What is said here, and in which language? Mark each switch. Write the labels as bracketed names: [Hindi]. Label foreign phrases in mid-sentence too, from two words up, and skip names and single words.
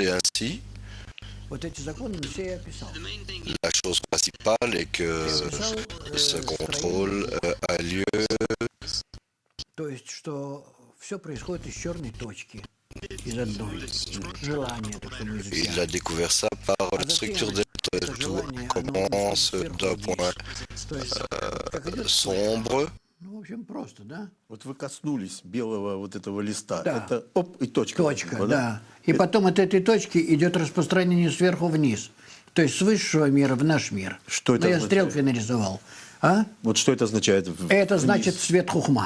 [French] Et ainsi, la chose principale est que ce contrôle a lieu. Il a découvert ça par la structure des tout commence d'un point sombre. [Russian] Ну, в общем, просто, да? Вот вы коснулись белого вот этого листа. Да. Это оп, и точка. Точка, да. И потом от этой точки идет распространение сверху вниз. То есть с высшего мира в наш мир. Что это означает? Я стрелкой нарисовал. А? Вот что это означает? Это значит свет хухма.